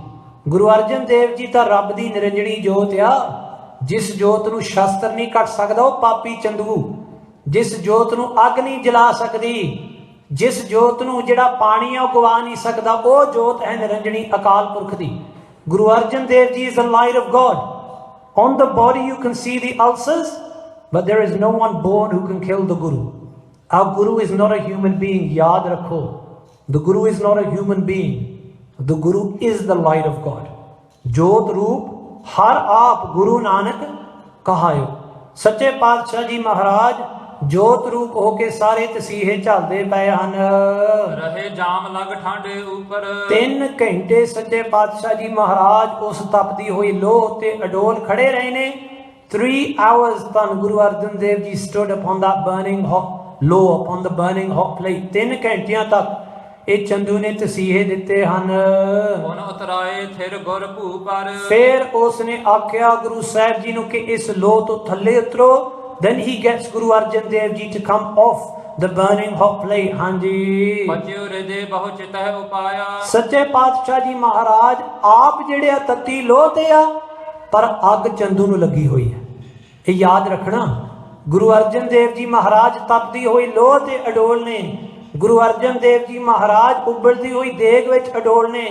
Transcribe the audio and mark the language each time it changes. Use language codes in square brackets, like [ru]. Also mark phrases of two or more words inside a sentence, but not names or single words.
[pa] ਗੁਰੂ ਅਰਜਨ ਦੇਵ ਜੀ ਤਾਂ ਰੱਬ ਦੀ ਨਿਰੰਜਣੀ ਜੋਤ ਆ, ਜਿਸ ਜੋਤ ਨੂੰ ਸ਼ਸਤਰ ਨਹੀਂ ਕੱਟ ਸਕਦਾ ਉਹ ਪਾਪੀ ਚੰਦੂ, ਜਿਸ ਜੋਤ ਨੂੰ ਅੱਗ ਨਹੀਂ ਜਲਾ ਸਕਦੀ, ਜਿਸ ਜੋਤ ਨੂੰ ਜਿਹੜਾ ਪਾਣੀ ਆ ਉਹ ਗਵਾ ਨਹੀਂ ਸਕਦਾ, ਉਹ ਜੋਤ ਹੈ ਨਿਰੰਜਣੀ ਅਕਾਲ ਪੁਰਖ ਦੀ। [en] ਗੁਰੂ ਅਰਜਨ ਦੇਵ ਜੀ is the light of God. On the body you can see the ulcers, but there is no one born who can kill the Guru. Our Guru is not a human being, [pa] ਯਾਦ ਰੱਖੋ. [en] The Guru is not a human being. The Guru is the light of God. [pa] ਜੋਤ ਰੂਪ ਹਰ ਆਪ ਗੁਰੂ ਨਾਨਕ ਕਹਾਇਓ। ਸੱਚੇ ਪਾਤਸ਼ਾਹ ਜੀ ਮਹਾਰਾਜ ਜੋਤ ਰੂਪ ਹੋ ਕੇ ਸਾਰੇ ਤਸੀਹੇ ਝੱਲਦੇ ਪਏ ਹਨ। ਰਹੇ ਜਾਮ ਲਗ ਠਾਂਡੇ ਉੱਪਰ, 3 ਘੰਟੇ ਸੱਚੇ ਪਾਤਸ਼ਾਹ ਜੀ ਮਹਾਰਾਜ ਉਸ ਤਪਦੀ ਹੋਈ ਲੋਹ ਤੇ ਅਡੋਲ ਖੜੇ ਰਹੇ ਨੇ। [en] 3 hours ਧੰਨ ਗੁਰੂ ਅਰਜਨ ਦੇਵ ਜੀ stood upon that burning hot low, upon the burning hot plate। [pa] 3 ਘੰਟਿਆਂ ਤੱਕ ਇਹ ਚੰਦੂ ਨੇ ਤਸੀਹੇ ਦਿੱਤੇ ਹਨ। ਹੁਣ ਉਤਰਾਏ ਥਿਰ ਗੁਰ ਭੂ ਪਰ, ਫਿਰ ਉਸ ਨੇ ਆਖਿਆ ਗੁਰੂ ਸਾਹਿਬ ਜੀ ਨੂੰ ਕਿ ਇਸ ਲੋਹ ਤੋਂ ਥੱਲੇ ਉਤਰੋ। [en] then he gets Guru Arjan Dev Ji to come off the burning hot plate। ਹਾਂਜੀ, [pa] ਬਚਿਓ ਹਿਰਦੇ ਬਹੁ ਚਿਤਹਿ ਉਪਾਇਆ, ਸੱਚੇ ਪਾਤਸ਼ਾਹ ਜੀ ਮਹਾਰਾਜ ਆਪ ਜਿਹੜੇ ਆ ਤੱਤੀ ਲੋਹ ਤੇ ਆ, ਪਰ ਅੱਗ ਚੰਦੂ ਨੂੰ ਲੱਗੀ ਹੋਈ ਹੈ। ਇਹ ਯਾਦ ਰੱਖਣਾ, ਗੁਰੂ ਅਰਜਨ ਦੇਵ ਜੀ ਮਹਾਰਾਜ ਤਪਦੀ ਹੋਈ ਲੋਹ ਤੇ ਅਡੋਲ ਨੇ। ਗੁਰੂ ਅਰਜਨ ਦੇਵ ਜੀ ਮਹਾਰਾਜ ਉਬਲਦੀ ਹੋਈ ਦੇਗ ਵਿੱਚ ਅਡੋਲ ਨੇ।